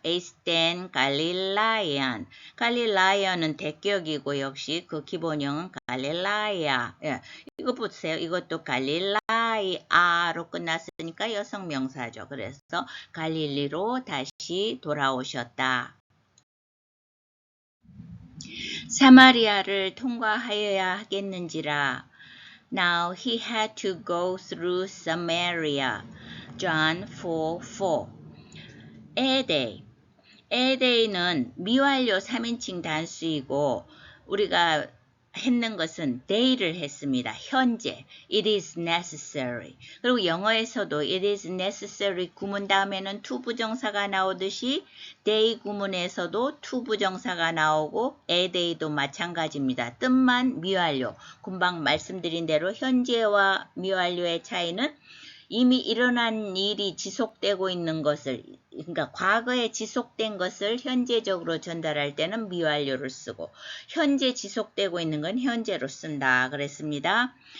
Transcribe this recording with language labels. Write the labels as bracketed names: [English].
[Korean] 에스텐 갈릴라이아는 대격이고 역시 그 기본형은 갈릴라이아. 이거 보세요. 이것도 갈릴라이아로 끝났으니까 여성명사죠. 그래서 갈릴리로 다시 돌아오셨다. 사마리아를 통과하여야 하겠는지라. [English] Now he had to go through Samaria. [Korean] John 4:4 에데이는 미완료 3인칭 단수이고 우리가 했는 것은 day를 했습니다. [English] 현재 it is necessary. [Korean] 그리고 영어에서도 [English] it is necessary [Korean] 구문 다음에는 to 부정사가 나오듯이 day 구문에서도 to 부정사가 나오고 에데이도 마찬가지입니다. 뜻만 미완료. 금방 말씀드린 대로 현재와 미완료의 차이는 이미 일어난 일이 지속되고 있는 것을 그러니까 과거에 지속된 것을 현재적으로 전달할 때는 미완료를 쓰고 현재 지속되고 있는 건 현재로 쓴다 그랬습니다.